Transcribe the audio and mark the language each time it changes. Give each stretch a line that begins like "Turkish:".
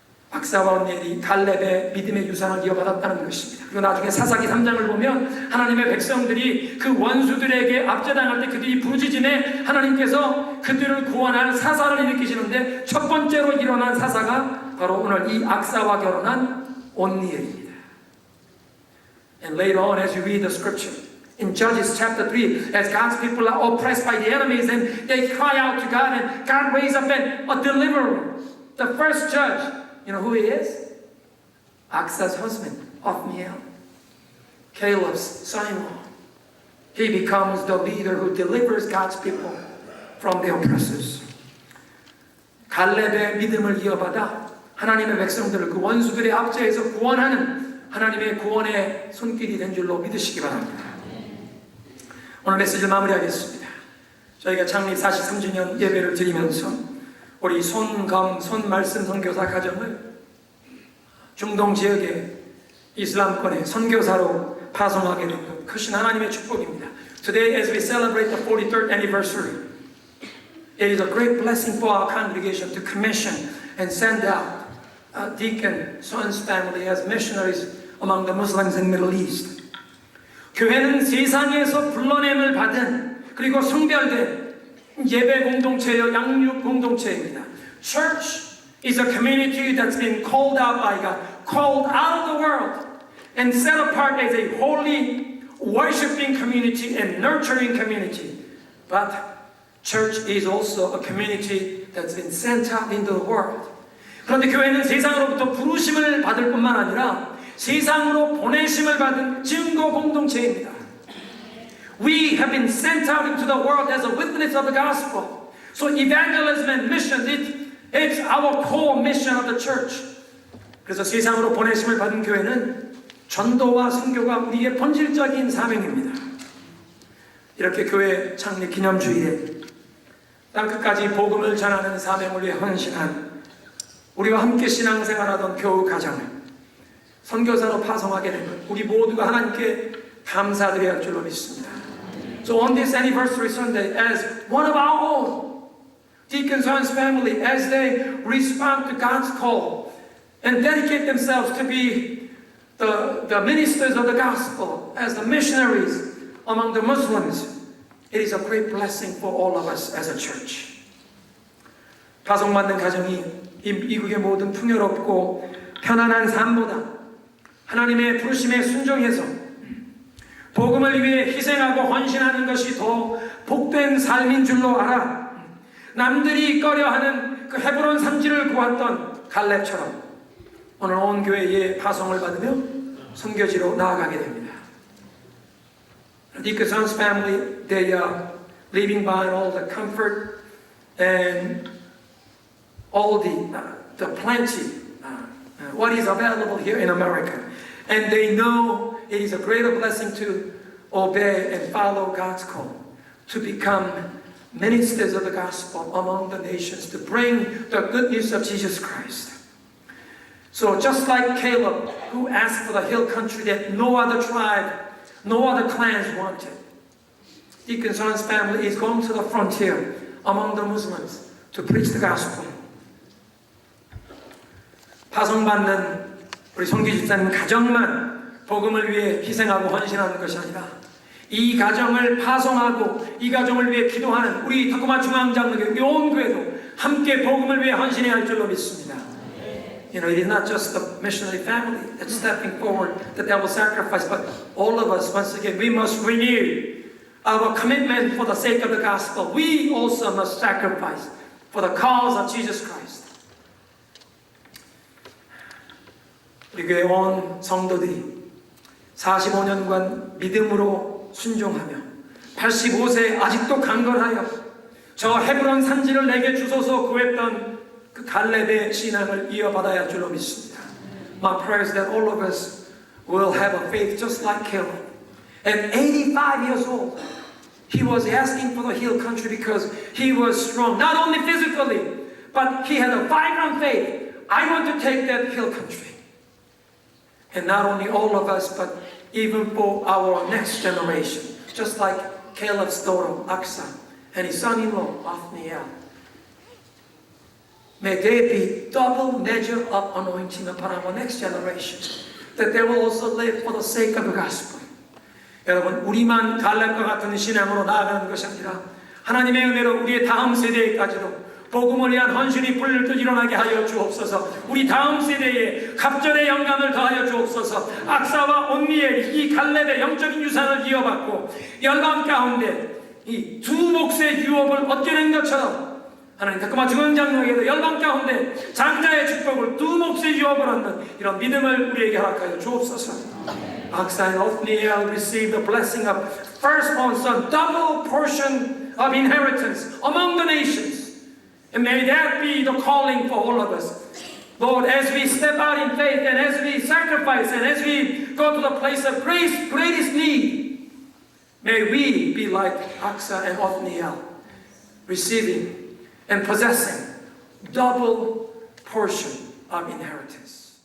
Korean: 악사와 온니엘이 갈렙의 믿음의 유산을 이어받았다는 것입니다. 그리고 나중에 사사기 3장을 보면 하나님의 백성들이 그 원수들에게 압제당할 때 그들이 부르짖음에 하나님께서 그들을 구원할 사사를 일으키시는데 첫 번째로 일어난 사사가 바로 오늘 이 악사와 결혼한 온니엘입니다.
English: And later on as you read the scripture in Judges chapter 3, as God's people are oppressed by the enemies and they cry out to God and God raised up a deliverer, the first judge. You know who he is? Aksa's husband, Othniel, Caleb's son-in-law. He becomes the leader who delivers God's people from the oppressors.
Korean: 갈렙의 믿음을 이어받아 하나님의 백성들을 그 원수들의 압제에서 구원하는 하나님의 구원의 손길이 된 줄로 믿으시기 바랍니다. 오늘 메시지를 마무리하겠습니다. 저희가 창립 43주년 예배를 드리면서 우리 손말씀 선교사 가정을 중동 지역의 이슬람권의 선교사로 파송하게 된 것 크신 하나님의 축복입니다.
English: Today as we celebrate the 43rd anniversary, it is a great blessing for our congregation to commission and send out Deacon Son's family as missionaries among the Muslims in the Middle East.
Korean: 교회는 세상에서 불러냄을 받은 그리고 성별된 예배 공동체요, 양육 공동체입니다.
English: Church is a community that's been called out by God, called out of the world, and set apart as a holy, worshiping community and nurturing community. But church is also a community that's been sent out into the world.
Korean: 그런데 교회는 세상으로부터 부르심을 받을 뿐만 아니라 세상으로 보내심을 받은 증거 공동체입니다.
English: We have been sent out into the world as a witness of the gospel. So evangelism and mission, it's our core mission of the church.
Korean: 그래서 세상으로 보내심을 받은 교회는 전도와 선교가 우리의 본질적인 사명입니다. 이렇게 교회 창립 기념주일에 땅끝까지 복음을 전하는 사명을 위해 헌신한 우리와 함께 신앙생활하던 교우 가정을 선교사로 파송하게 된 것, 우리 모두가 하나님께 감사드려야 할 줄로 믿습니다.
English: So on this anniversary Sunday, as one of our own, Deacon Son's family, as they respond to God's call and dedicate themselves to be the ministers of the gospel, as the missionaries among the Muslims, it is a great blessing for all of us as a church.
Korean: 파송받는 가정이 이국의 모든 풍요롭고 편안한 삶보다 하나님의 부르심에 순종해서 복음을 위해 희생하고 헌신하는 것이 더 복된 삶인 줄로 알아. 남들이 꺼려하는 그 헤브론 산지를 구했던 갈렙처럼 오늘 온 교회에 파송을 받으며 선교지로 나아가게 됩니다.
English: Deacon Son's family, they are leaving behind all the comfort and all the plenty, what is available here in America. And they know it is a greater blessing to obey and follow God's call, to become ministers of the gospel among the nations, to bring the good news of Jesus Christ. So just like Caleb, who asked for the hill country that no other tribe, no other clans wanted, Deacon Son's family is going to the frontier among the Muslims to preach the gospel.
Korean: 파송받는 우리 성기 집사님 가정만 복음을 위해 희생하고 헌신하는 것이 아니라 이 가정을 파송하고 이 가정을 위해 기도하는 우리 타코마 중앙장로교 온 교회도 함께 복음을 위해 헌신해야 할 줄로 믿습니다.
English: You know, it is not just the missionary family that's stepping forward that they will sacrifice, but all of us, once again, we must renew our commitment for the sake of the gospel. We also must sacrifice for the cause of Jesus Christ.
Korean: 우리 교회 온 성도들이 45년간 믿음으로 순종하며 85세 아직도 강건하여 저 헤브론 산지를 내게 주소서 구했던 그 갈렙의 신앙을 이어받아야 할 줄로 믿습니다.
English: My prayer is that all of us will have a faith just like Caleb. At 85 years old, he was asking for the hill country because he was strong, not only physically, but he had a vibrant faith. I want to take that hill country. And not only all of us, but even for our next generation, just like Caleb's daughter, Aksa, and his son-in-law, Othniel. May there be double measure of anointing upon our next generation, that they will also live for the sake of the gospel.
Korean: 여러분, 우리만 갈렙과 같은 신앙으로 나아가는 것이 아니라 하나님의 은혜로 우리의 다음 세대까지도 복음을 위한 헌신이 불을 일어나게 하여 주옵소서. 우리 다음 세대에 갑절의 영감을 더하여 주옵소서. 악사와 온니엘 이 갈렙의 영적인 유산을 이어받고 열방 가운데 이 두 몫의 유업을 얻게 된 것처럼 하나님 다크마 중앙장로에게도 열방 가운데 장자의 축복을 두 몫의 유업을 얻는 이런 믿음을 우리에게 허락하여 주옵소서.
English: Aksa and Othniel received the blessing of firstborn son, double portion of inheritance among the nations. And may that be the calling for all of us. Lord, as we step out in faith and as we sacrifice and as we go to the place of greatest need, may we be like Aksa and Othniel, receiving and possessing double portion of inheritance.